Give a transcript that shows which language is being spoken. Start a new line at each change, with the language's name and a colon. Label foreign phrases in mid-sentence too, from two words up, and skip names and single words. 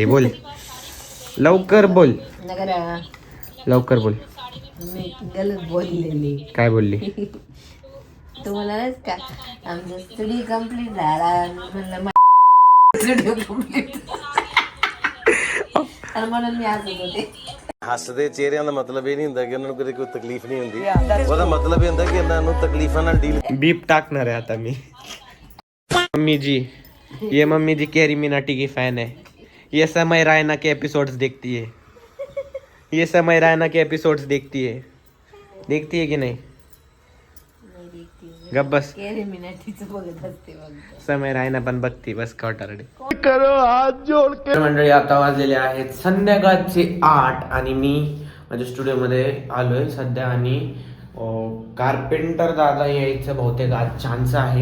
Marathi: बोल लवकर बोल, लवकर बोल. मी गलत बोललेली. काय बोलली? तू म्हणालास का आमचा
English: study complete
Marathi: झाला, म्हणलं
English: studio complete
Marathi: म्हणून मी हसत होते.
Punjabi: ਹੱਸਦੇ ਚਿਹਰਿਆਂ ਦਾ ਮਤਲਬ ਇਹ ਨਹੀਂ ਹੁੰਦਾ ਕਿ ਉਹਨਾਂ ਨੂੰ ਕਦੇ ਕੋਈ ਤਕਲੀਫ ਨਹੀਂ ਹੁੰਦੀ. ਉਹਦਾ ਮਤਲਬ ਇਹ ਹੁੰਦਾ ਕਿ ਇਹਨਾਂ ਨੂੰ ਤਕਲੀਫਾਂ ਨਾਲ ਡੀਲ.
Marathi: बीप टाकणार आहे आता मी.
Hindi: मम्मी जी, ये मम्मी जी कैरी मिनाटी की फैन है. ये समय रायना के एपिसोड्स देखती है. ये समय रायना के एपिसोड्स देखती है. देखती है कि नहीं?
Marathi: गप बस. केरे मिनाटीचं बघत असते बघ. समय रायना पण बघती बस कॉटरडे. मंडळी आता वाजलेले आहेत संध्याकाळचे 8 आणि मी माझ्या स्टुडिओमध्ये आलोय सध्या आणि कार्पेंटर दादा यायचं बहुतेक आज चान्स आहे.